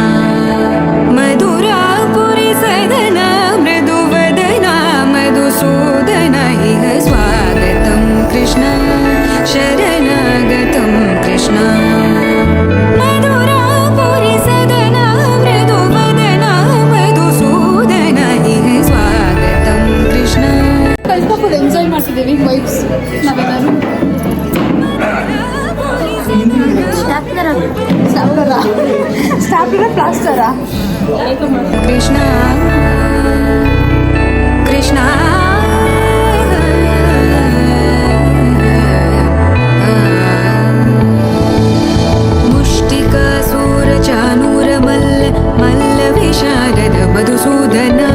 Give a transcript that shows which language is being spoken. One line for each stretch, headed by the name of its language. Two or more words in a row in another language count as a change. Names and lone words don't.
Sanskrit: मधुरापुरी सदन मृदुवदन मधुसूदन इह स्वागतं कृष्ण शरणागतं कृष्ण मधुरापुरी सदन मृदुवदन मधुसूदन इह स्वागतं कृष्ण.
Kannada: ಸ್ವಲ್ಪ
English: full enjoy
Kannada: ಮಾಡ್ತಿದ್ದೀವಿ ವೈಬ್ಸ್ ನಾವೆಲ್ಲರೂ.
English: stapler plaster?
Sanskrit: कृष्ण कृष्ण मुष्टिकासूरचानूरमल्ल मल्लविशारद मधुसूदन